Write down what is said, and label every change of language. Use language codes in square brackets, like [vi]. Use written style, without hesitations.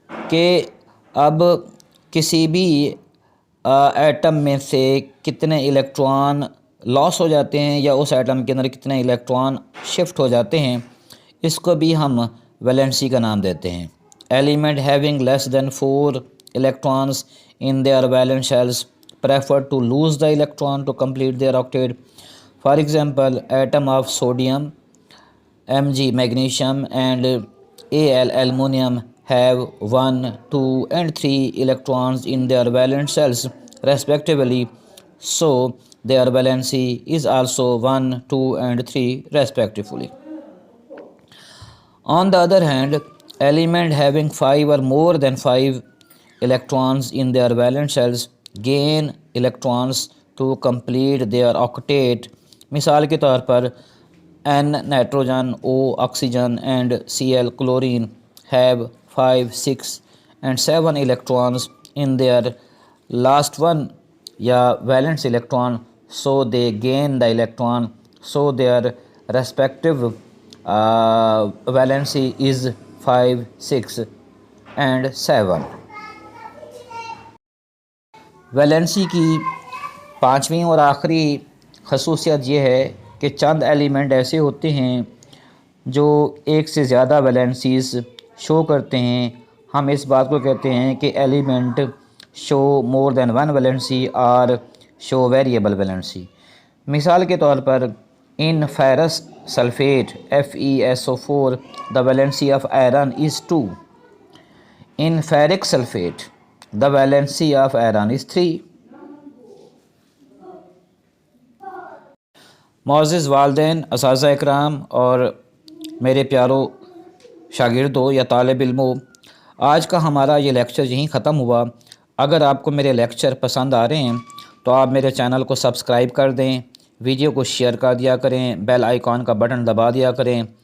[ur] کہ اب کسی بھی ایٹم میں سے کتنے الیکٹران لاس ہو جاتے ہیں یا اس ایٹم کے اندر کتنے الیکٹران شفٹ ہو جاتے ہیں، اس کو بھی ہم ویلنسی کا نام دیتے ہیں۔ [en] Element having less than 4 electrons in their valence shells prefer to lose the electron to complete their octet. For example, atom of sodium, Mg magnesium and Al aluminum have 1, 2 and 3 electrons in their valence shells respectively, so their valency is also 1, 2 and 3 respectively. On the other hand, element having 5 or more than 5 electrons in their valence shells gain electrons to complete their octet. [ur] مثال کے طور پر [en] N nitrogen, O oxygen and Cl chlorine have 5, 6 and 7 electrons in their last one یا valence electron, so they gain the electron, so their respective valency is 5, 6 and 7. [ur] Valency کی پانچویں اور آخری خصوصیت یہ ہے کہ چند ایلیمنٹ ایسے ہوتے ہیں جو ایک سے زیادہ ویلنسیز شو کرتے ہیں۔ ہم اس بات کو کہتے ہیں کہ [en] element show more than one valency [ur] اور [en] Show variable valency. [ur] مثال کے طور پر [en] In ferrous sulphate FeSO4 the valency of iron is 2. In ferric sulfate the valency of iron is 3. [ur] معزز والدین، اساتذہ اکرام اور میرے پیارو شاگردوں یا طالب علموں، آج کا ہمارا یہ لیکچر یہیں ختم ہوا۔ اگر آپ کو میرے لیکچر پسند آ رہے ہیں تو آپ میرے چینل کو سبسکرائب کر دیں، ویڈیو کو شیئر کر دیا کریں، بیل آئیکن کا بٹن دبا دیا کریں